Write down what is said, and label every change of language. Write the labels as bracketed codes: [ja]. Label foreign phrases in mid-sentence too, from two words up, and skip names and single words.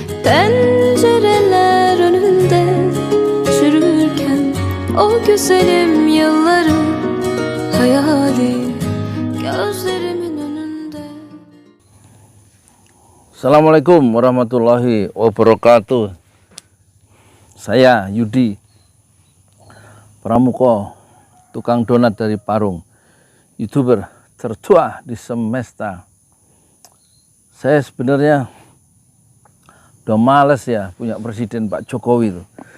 [tr] Pencereler önünde çürürken o güzelim yıllarım hayali gözlerimin önünde. [ar] السلام عليكم ورحمة الله وبركاته. [id] Saya Yudi Pramuko, tukang donat dari Parung, YouTuber tertua di semesta. Saya sebenarnya udah males ya punya presiden Pak Jokowi itu.